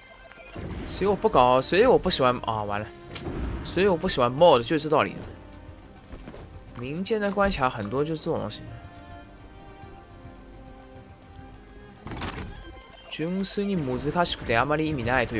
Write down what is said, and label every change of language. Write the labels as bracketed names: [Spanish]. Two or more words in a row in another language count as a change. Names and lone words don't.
[Chinese] 所以我不喜欢完了。所以我不喜欢 mod 就是这道理。民间的关卡很多就是这种东西。 [Japanese] 純粋に難しくてあまり意味ないという。